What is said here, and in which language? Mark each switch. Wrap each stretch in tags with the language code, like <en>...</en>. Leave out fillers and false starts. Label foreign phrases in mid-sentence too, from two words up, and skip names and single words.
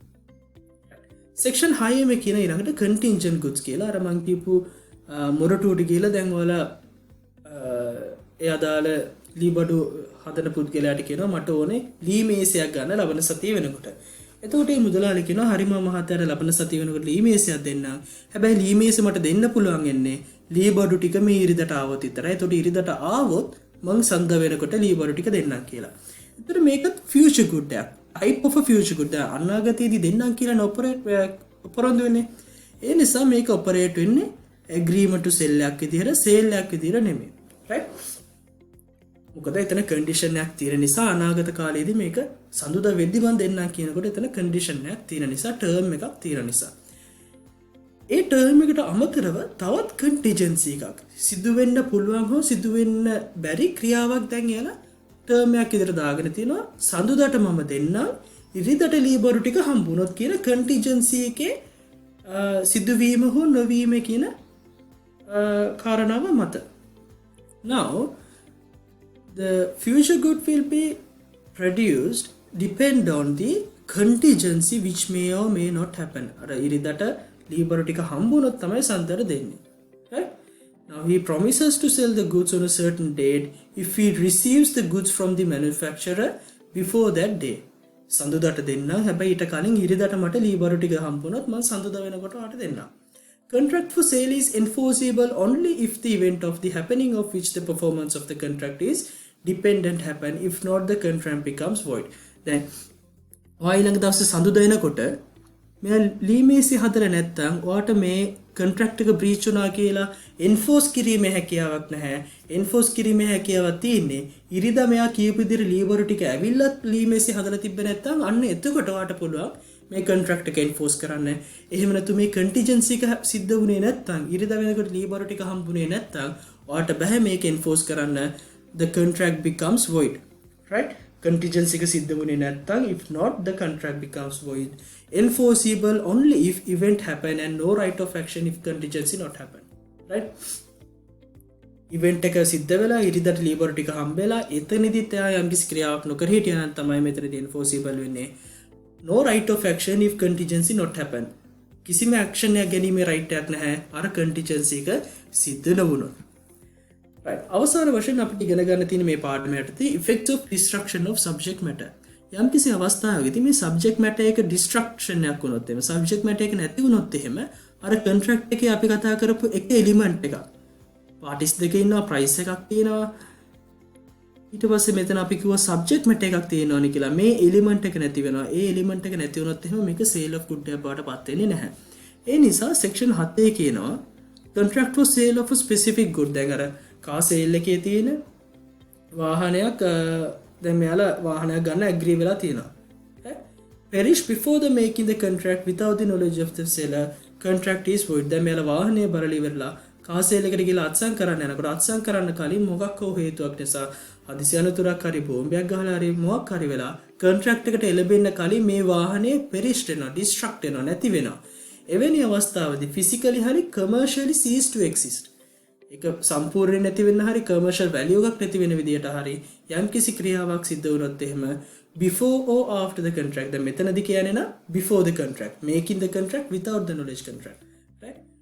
<si>සෙක්ෂන් 6 මේ කියන ඊළඟට</si> <en>contingent goods</en> <si>කියලා අර මං කියපු මොරටුවට කියලා දැන් ඔයාලා ඒ අදාළ ලීබඩු හදන පුද්ගලයාට කියනවා මට ඕනේ ලී මේසයක් ගන්න ලබන සතිය වෙනකොට. එතකොට මේ මුදලාලි කියනවා හරි මම මහත්තයාට ලබන සතිය වෙනකොට ලී මේසයක් දෙන්නම්. හැබැයි ලී මේස මට දෙන්න පුළුවන් එන්නේ ලීබඩු ටික මේ ඉරිදට ආවොත් විතරයි. එතකොට ඉරිදට ආවොත් මං සඳ වෙනකොට ලීබඩු ටික දෙන්නම් කියලා. එතකොට මේකත්</si> <en>future good එකක්. type of a future good.</en> <si>අනාගතයේදී දෙන්නම් කියලා ඔපරොන්දු වෙන්නේ. ඒ නිසා මේක ඔපරේට් වෙන්නේ</si> <en>agreement to sell</en> <si>එකක් විදිහට sale එකක් විදිහට නෙමෙයි. right? මොකද එතන කන්ඩිෂන් එකක් තියෙන නිසා අනාගත කාලයේදී මේක සඳුදා වෙද්දි මම දෙන්නම් කියනකොට එතන කන්ඩිෂන් එකක් තියෙන නිසා ටර්ම් එකක් තියෙන නිසා ඒ ටර්ම් එකට අමතරව තවත් කන්ටිජන්සි එකක් සිදු වෙන්න පුළුවන් හෝ සිදු වෙන්න බැරි ක්‍රියාවක් දැන් එයාලා ටර්ම් එකක් විතර දාගෙන තිනවා සඳුදාට මම දෙන්නම් ඉරිදට ලීබරු ටික හම්බුනොත් කියන කන්ටිජන්සි එකේ සිදුවීම හෝ නොවීම කියන කාරණාව මත</si> <en>now the future good will be produced depend on the contingency which may or may not happen.</en> <si>අර ඉරිදට ලීබරු ටික හම්බුනොත් තමයි සන්තර දෙන්නේ.</si> <en>Right? Now he promises to sell the goods on a certain date if he receives the goods from the manufacturer before that day.</en> <si>සඳුදාට දෙන්න. හැබැයි ඊට කලින් ඉරිදට මට ලීබරු ටික හම්බුනොත් මම සඳුදා වෙනකොට ඔයාලට දෙන්නම්.</si> <en>Contract for sale is enforceable only if the event of the happening of which the performance of the contract is dependent happen. If not, the contract becomes void.</en> <si>Then ඊළඟ දවසේ සඳුදා එනකොට මෙයා ලීමේසි හදලා නැත්නම් ඔයාට මේ contract එක breach වුණා කියලා enforce කිරීමේ හැකියාවක් නැහැ. enforce කිරීමේ හැකියාවක් තියෙන්නේ ඉරිදා මෙයා කියපු විදිහට ලීබරු ටික ඇවිල්ලත් ලීමේසි හදලා තිබ්බේ නැත්නම් අන්න එතකොට ඔයාට පුළුවන් මේ contract එක enforce කරන්න. එහෙම නැතු මේ contingency එක සිද්ධ වුණේ නැත්නම් ඉරිදා වෙනකොට ලීබරු ටික හම්බුනේ නැත්නම් ඔයාට බෑ මේක enforce කරන්න.</si> <en>The contract becomes void. Right? Contingency</en> <si>එක සිද්ධ වුණේ නැත්නම්</si> <en>if not the contract becomes void. Enforceable only if event happen and no right of action if contingency not happen.</en> <si>Right? event එක සිද්ධ වෙලා ඉරිදට ලීබරු ටික හම්බෙලා එතනදිත් එයා යම්කිසි ක්‍රියාවක් නොකර හිටියා නම් තමයි මෙතනදී enforceable වෙන්නේ.</si> <en>No right of action if contingency not happen.</en> <si>කිසිම action එකක් ගැනීමේ right එකක් නැහැ අර contingency එක සිද්ධ නොවුණොත්. Right. අවසාන වශයෙන් අපිට ඉගෙන ගන්න තියෙන මේ පාඩම යටතේ</si> <en>effect of destruction of subject matter.</en> <si>යම්කිසි අවස්ථාවකදී මේ</si> <en>subject matter</en> <si>එක destruction එකක් වුණොත් එහෙම</si> <en>subject matter</en> <si>එක නැති වුණොත් එහෙම අර contract එකේ අපි කතා කරපු එක element එකක් parties දෙක ඉන්නවා price එකක් තියෙනවා ඊට පස්සේ මෙතන අපි කිව්වා</si> <en>subject matter</en> <si>එකක් තියෙනවනේ කියලා මේ element එක නැති වෙනවා ඒ element එක නැති වුණොත් එහෙම මේක</si> <en>sale of good</en> <si>එකක් බවට පත් වෙන්නේ නැහැ ඒ නිසා section 7 කියනවා</si> <en>contract for sale of a specific good</en> <si>දැන් අර</si> <en>car sale</en> <si>එකේ තියෙන වාහනයක් දැන් මෙයාලා වාහනයක් ගන්න</si> <en>agree</en> <si>වෙලා තියෙනවා</si> <en>perish before the making the contract without the knowledge of the seller contract is void</en> <si>දැන් මෙයාලා වාහනේ බරලි වෙරලා</si> <en>car sale</en> <si>එකට ගිහලා අත්සන් කරන්න යනකොට අත්සන් කරන්න කලින් මොකක් හෝ හේතුවක් නිසා හදිසි අනතුරක් හරි බෝම්බයක් ගහලා හරි මොකක් හරි වෙලා contract එකට එළඹෙන්න කලින් මේ වාහනේ perish වෙනවා destruct වෙනවා නැති වෙනවා එවැනි අවස්ථාවදී physically හරි</si> <en>commercially cease to exist</en> <si>එක සම්පූර්ණයෙන් නැති වෙන්න හරි</si> <en>commercial value</en> <si>එකක් නැති වෙන විදියට හරි යම්කිසි ක්‍රියාවක් සිද්ධ වුණොත් එහෙම</si> <en>before or after the contract</en> <si>දැන් මෙතනදී කියන්නේ නා</si> <en>before the contract making the contract without the knowledge contract right</en>